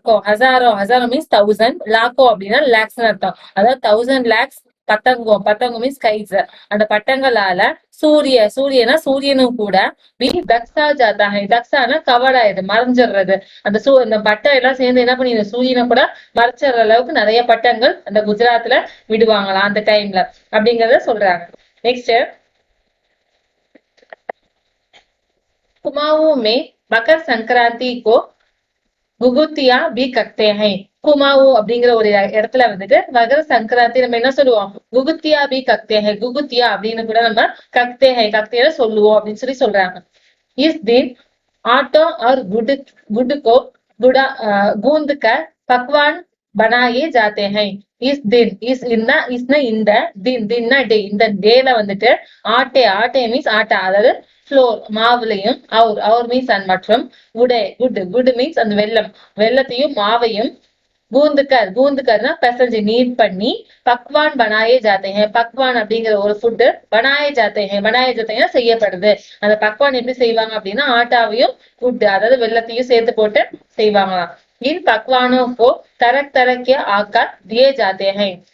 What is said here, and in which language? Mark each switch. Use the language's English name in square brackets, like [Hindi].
[Tamil] हजारों மீன்ஸ் 1000, லாக்கோ அப்படின்னா லேக்ஸ் அர்த்தம், அதாவது 1000 lakhs பத்தங்கம் மீன்ஸ் கைட்ஸ், அந்த பட்டங்களால சூரியனா சூரியனும் கூட தக்ஸா ஜாத்தா ஹை, தக்ஸானா கவர்ட் ஆயிடுது, மறைஞ்சிடுறது, அந்த பட்டம் எல்லாம் சேர்ந்து என்ன பண்ணிடுது, சூரியனை கூட மறைச்சிடுற அளவுக்கு நிறைய பட்டங்கள் அந்த குஜராத்ல விடுவாங்களாம் அந்த டைம்ல அப்படிங்கறத சொல்றாங்க. [Hindi] நெக்ஸ்ட் कुमाऊं में मकर संक्रांति को गुगुतिया भी कहते हैं. [Tamil] குமாவு அப்படிங்கிற ஒரு இடத்துல வந்துட்டு மகர சங்கராந்தி நம்ம என்ன சொல்லுவோம், குகுத்தியா பி கக்தே ஹை, குகுத்தியா அப்படின்னு கூட நம்ம கக்தேல சொல்லுவோம் அப்படின்னு சொல்றாங்க. [Hindi] इस दिन आटो और गुड़ को गूंद कर पकवान बनाए जाते हैं. इस दिन [Tamil] இந்த தின்னா டே, இந்த டேல வந்துட்டு ஆட்டே மீன்ஸ் ஆட்டா, அதாவது ஃப்ளோர் மாவுலையும், அவர் மீன்ஸ் மற்றும் குட் மீன்ஸ் அந்த வெள்ளத்தையும் மாவையும், கூந்துக்கர்னா பெசஞ்சு நீட் பண்ணி, பக்வான் பனாயே ஜாத்தே ஹை, பக்வான் அப்படிங்கிற ஒரு ஃபுட்டு, பனாயே ஜாத்தேனா செய்யப்படுது. அந்த பக்வான் எப்படி செய்வாங்க அப்படின்னா, ஆட்டாவையும் குட் அதாவது வெள்ளத்தையும் சேர்த்து போட்டு செய்வாங்களாம். [Hindi] इन पकवानों को तरह के आकार दिए जाते हैं.